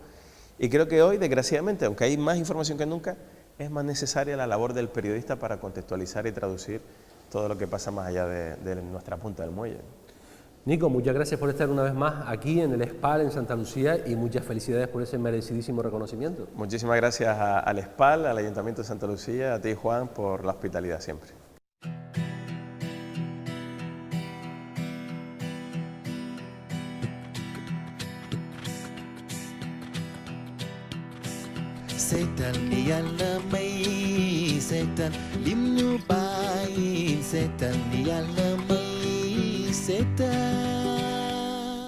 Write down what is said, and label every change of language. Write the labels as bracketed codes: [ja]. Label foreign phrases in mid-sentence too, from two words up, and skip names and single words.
[es] Y creo que hoy, desgraciadamente, aunque hay más información que nunca, es más necesaria la labor del periodista para contextualizar y traducir todo lo que pasa más allá de nuestra punta del muelle. Nico, muchas gracias por estar una vez más aquí en el SPAL en Santa Lucía y muchas felicidades por ese merecidísimo reconocimiento. Muchísimas gracias al SPAL, al Ayuntamiento de Santa Lucía, a ti, Juan, por la hospitalidad siempre. Setan yalla mai setan limnu bai setan yalla mai setan.